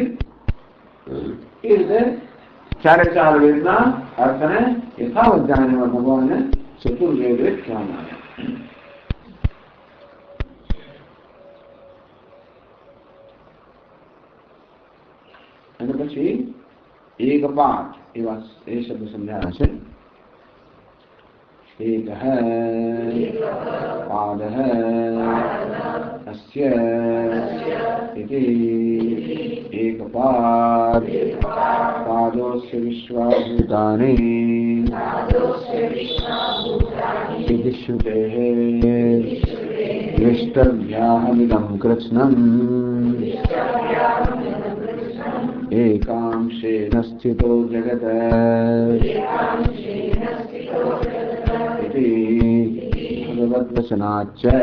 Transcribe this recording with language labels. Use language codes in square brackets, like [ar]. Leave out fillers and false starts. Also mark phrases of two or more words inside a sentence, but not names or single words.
[gu] એ રીતે 4 વેદના અર્થને યથાવત જાણવા ભગવાનને ચતુર્વેદ કહેવામાં આવે. અને પછી એક પાઠ એવા એ શબ્દ સમજાયા છે. [sa] एक पाद अस्य इति एक पादोस्य विश्वाभूतानि इति श्रुतेः विष्टव्याहमिदं कृत्स्नम् एकांशेन स्थितो जगत् इति भगवद्वचनाच्च।